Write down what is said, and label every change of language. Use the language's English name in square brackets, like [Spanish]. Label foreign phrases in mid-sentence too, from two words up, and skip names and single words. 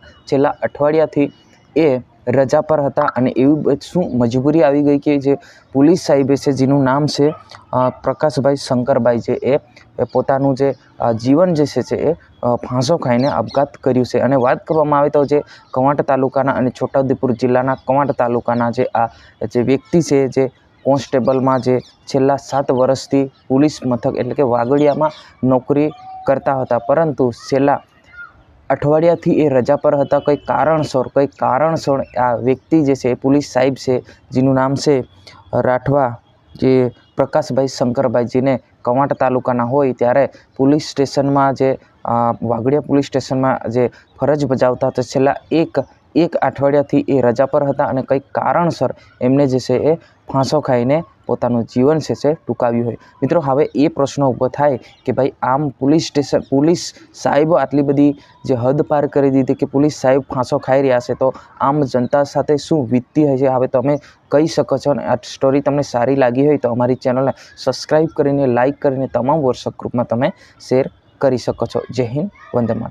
[Gujarati] છેલ્લા અઠવાડિયાથી એ રજા પર હતા અને એવી શું મજબૂરી આવી ગઈ કિ જે પોલીસ સાહેબે છે જેનું નામ છે પ્રકાશભાઈ શંકરભાઈ જે એ પોતાનું જે જીવન જે છે એ ફાંસો ખાઈને અપઘાત કર્યું છે। અને વાત કરવામાં આવે તો જે કવાંટ તાલુકાના અને છોટાઉદેપુર જિલ્લાના કવાંટ તાલુકાના જે જે વ્યક્તિ છે જે કોન્સ્ટેબલ મેં જે છેલ્લા 7 વર્ષથી પોલીસ મથક એટલે કે વાગડિયામાં નોકરી કરતા હતા, પરંતુ છેલ્લા અઠવાડિયાથી એ રજા પર હતા। કઈ કારણસર આ વ્યક્તિ જે છે પોલીસ સાહેબ છે જેનું નામ છે રાઠવા જે પ્રકાશભાઈ શંકરભાઈ જેને કવાંટ તાલુકાના હોય ત્યારે [English] police station [Gujarati] મેં જે વાગડિયા [English] police station [Gujarati] મેં જે ફરજ બજાવતા તો છેલ્લા એક અઠવાડિયાથી એ રજા પર હતા અને કઈ કારણસર એમને જે છે એ ફાંસો ખાઈને પોતાનું જીવન છે ટૂંકાવ્યું હોય। મિત્રો હવે એ પ્રશ્ન ઊભો થાય કિ ભાઈ આમ પોલીસ સાહેબ આટલી બધી જે હદ પાર કરી દીધી કિ પોલીસ સાહેબ ફાંસો ખાઈ રહ્યા છે તો આમ જનતા સાથે શું વીતતી હશે। હવે તમે કહી શકો છો। આ સ્ટોરી તમને સારી લાગી હોય તો અમારી ચેનલને સબ્સ્ક્રાઇબ કરીને લાઇક કરીને તમામ [English] WhatsApp group [Gujarati] મેં તમે શેર કરી શકો છો। જય હિંદ, વંદે માતરમ।